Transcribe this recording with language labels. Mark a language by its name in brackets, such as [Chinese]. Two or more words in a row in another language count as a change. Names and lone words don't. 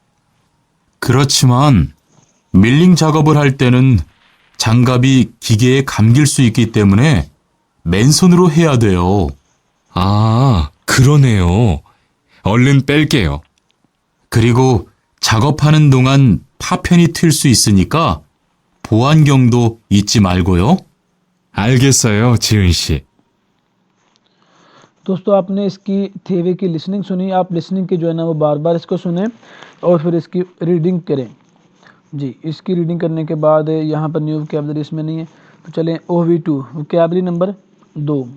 [Korean] 그렇지만 밀링 작업을 할 때는 장갑이 기계에 감길 수 있기 때문에 맨손으로 해야 돼요. 아, 그러네요. 얼른 뺄게요. 그리고 작업하는 동안 파편이 튈 수 있으니까 보안경도 잊지 말고요. 알겠어요, 지은 씨. [Hindi] दोस्तों, आपने इसकी थेवे की लिसनिंग सुनी। आप लिसनिंग के जो है ना वो बार बार इसको सुने और फिर इसकी रीडिंग करें। जी, इसकी रीडिंग करने के बाद यहाँ पर [English] new vocabulary [Hindi] इसमें नहीं है, तो चलें OV2 [English] vocabulary number [Hindi] 2।